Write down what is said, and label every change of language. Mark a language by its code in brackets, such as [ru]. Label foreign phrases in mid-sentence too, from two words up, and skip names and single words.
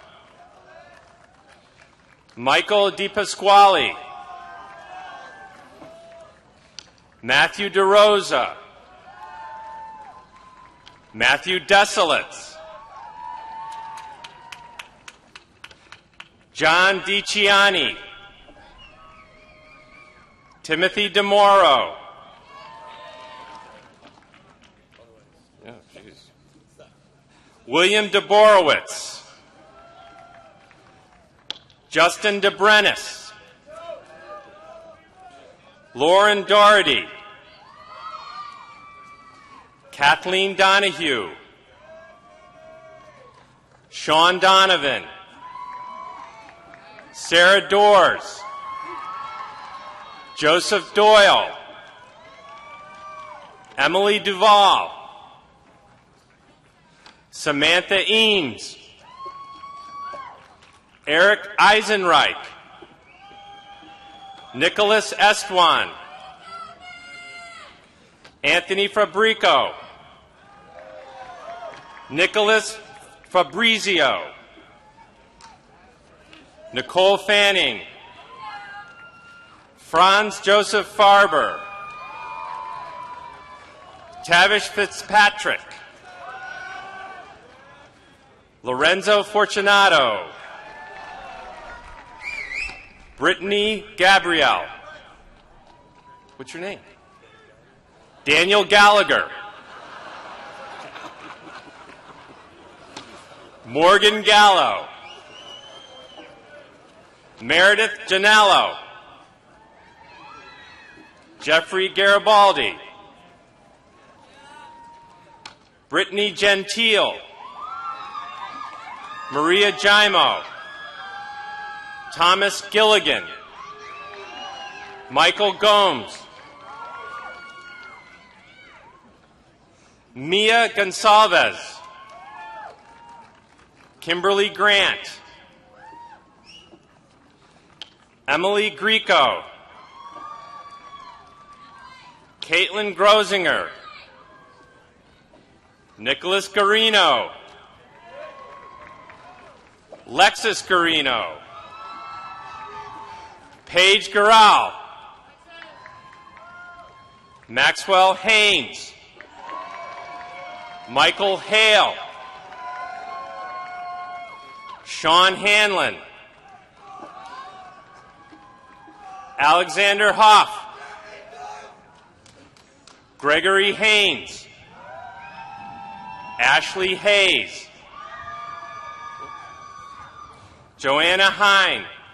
[en] Michael DiPasquale, Matthew DeRosa, Matthew Desolitz, John DiCiani, Timothy DeMoro, William DeBorowitz, Justin DeBrennis, Lauren Doherty, Kathleen Donahue, Sean Donovan, Sarah Doors, Joseph Doyle, Emily Duval, Samantha Eames, Eric Eisenreich, Nicholas Estwan, Anthony Fabrico, Nicholas Fabrizio, Nicole Fanning, Franz Joseph Farber, Tavish Fitzpatrick, Lorenzo Fortunato, Brittany Gabrielle. What's your name? Daniel Gallagher. Morgan Gallo. Meredith Janello. Jeffrey Garibaldi. Brittany Gentile. Maria Jaimo. Thomas Gilligan, Michael Gomes, Mia Gonsalves, Kimberly Grant, Emily Greco, Caitlin Grosinger, Nicholas Garino, Lexus Garino, Paige Garal, Maxwell Haynes, Michael Hale, Sean Hanlon, Alexander Hoff, Gregory Haynes, Ashley Hayes, Joanna Hine,